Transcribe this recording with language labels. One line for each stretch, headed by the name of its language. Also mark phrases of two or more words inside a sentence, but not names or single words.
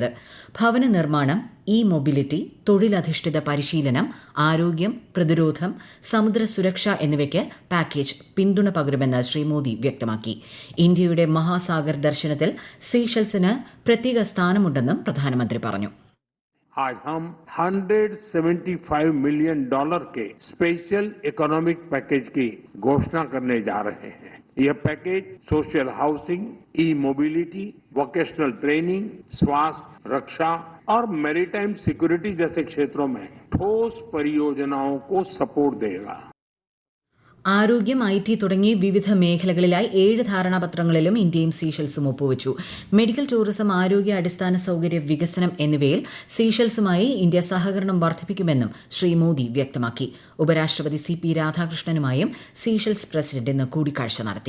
Malayalam: ഭവന നിർമ്മാണം, മൊബിലിറ്റി, തൊഴിലധിഷ്ഠിത പരിശീലനം, ആരോഗ്യം, പ്രതിരോധം, സമുദ്ര സുരക്ഷ എന്നിവയ്ക്ക് പാക്കേജ് പിന്തുണ പകരുമെന്ന് ശ്രീ മോദി വ്യക്തമാക്കി. ഇന്ത്യയുടെ മഹാസാഗർ ദർശനത്തിൽ സീഷെൽസിന് പ്രത്യേക സ്ഥാനമുണ്ടെന്നും പ്രധാനമന്ത്രി പറഞ്ഞു.
Hindi: आज हम $175 मिलियन के
English: special economic package
Hindi: की घोषणा करने जा रहे हैं. यह पैकेज
English: social housing,
Hindi: मोबिलिटी,
English: vocational training,
Hindi: स्वास्थ्य, रक्षा और
English: maritime security
Hindi: जैसे क्षेत्रों में ठोस परियोजनाओं को सपोर्ट देगा.
Malayalam: ആരോഗ്യം, IT തുടങ്ങി വിവിധ മേഖലകളിലായി 7 ധാരണാപത്രങ്ങളിലും ഇന്ത്യയും സീഷെൽസും ഒപ്പുവച്ചു. മെഡിക്കൽ ടൂറിസം, ആരോഗ്യ, അടിസ്ഥാന സൌകര്യ വികസനം എന്നിവയിൽ സീഷെൽസുമായി ഇന്ത്യ സഹകരണം വർദ്ധിപ്പിക്കുമെന്നും ശ്രീ മോദി വ്യക്തമാക്കി. ഉപരാഷ്ട്രപതി CP രാധാകൃഷ്ണനുമായും സീഷെൽസ് പ്രസിഡന്റ് ഇന്ന് കൂടിക്കാഴ്ച നടത്തി.